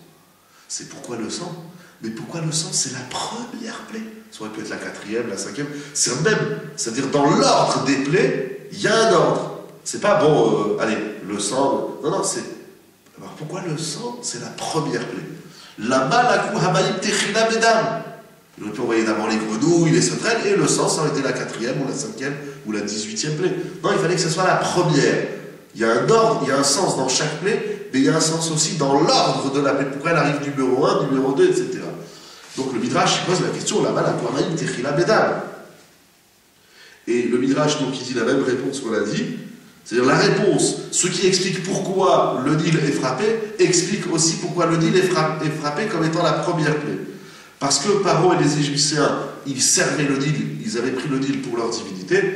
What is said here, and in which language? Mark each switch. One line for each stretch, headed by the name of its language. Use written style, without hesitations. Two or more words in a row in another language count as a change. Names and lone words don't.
French: C'est pourquoi le sang? Mais pourquoi le sang, c'est la première plaie? Ça aurait pu être la quatrième, la cinquième, c'est le même. C'est-à-dire, dans l'ordre des plaies, il y a un ordre. C'est pas bon, allez, le sang, non, c'est... Alors pourquoi le sang, c'est la première plaie?
Hebrew: למה לקו המים תחילה בדם.
French: Il aurait pu envoyer d'abord les grenouilles, les sauterelles, et le sang, ça aurait été la quatrième, ou la cinquième, ou la 18e plaie. Non, il fallait que ce soit la première. Il y a un ordre, il y a un sens dans chaque plaie, mais il y a un sens aussi dans l'ordre de la plaie. Pourquoi elle arrive numéro 1, numéro 2, etc. Donc le Midrash pose la question,
Hebrew: למה לקו המים תחילה בדם.
French: Et le Midrash, donc, il dit la même réponse qu'on a dit. C'est-à-dire la réponse, ce qui explique pourquoi le Nil est frappé, explique aussi pourquoi le Nil est frappé comme étant la première plaie. Parce que Paro et les Égyptiens, ils servaient le Nil, ils avaient pris le Nil pour leur divinité.